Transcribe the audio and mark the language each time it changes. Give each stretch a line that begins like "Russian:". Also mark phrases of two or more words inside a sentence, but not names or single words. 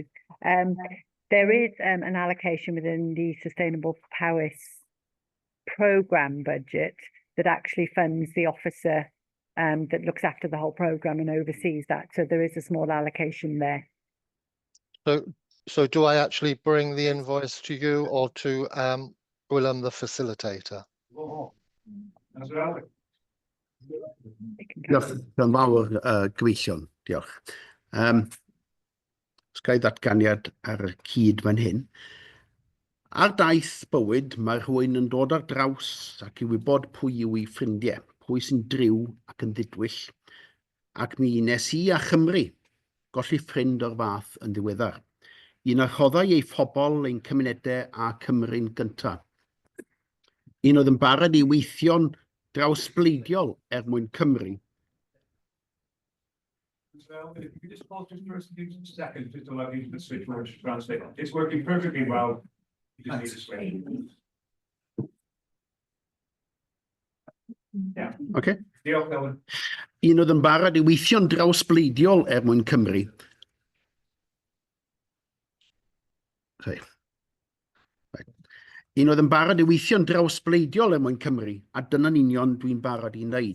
English: There is an allocation within the Sustainable Powys programme budget that actually funds the officer that looks after the whole programme and oversees that. So there is a small allocation there. So do I actually bring the invoice to you or to Willem, the facilitator?
Welsh: Diolch yn fawr, gyfeillion, diolch. Os gael ddatganiad ar y cyd fan hyn. Ar daith bywyd, mae rhywun yn dod ar draws ac i wybod pwy yw ei ffrindiau, pwy sy'n driw ac yn ddidwyll, ac mi nes I a Chymru golli ffrind o'r fath yn ddiweddar. Un a rhoddai ei phobl, ein cymunedau a Cymru'n gyntaf. Un oedd yn barod I weithio'n drawsbleidiol mwyn Cymru.
English: So if you could just pause just for a few seconds, just to allow you to switch over to translate. It's working perfectly well. You just need to switch. Yeah. Okay.
Welsh: Diolch, Elwyn. Un oedd yn barod I weithio'n drawsbleidiol mwyn Cymru.
English: Sorry. Right.
Welsh: Un oedd yn barod I weithio'n drawsbleidiol mwyn Cymru, a dyna'n union dwi'n barod I wneud.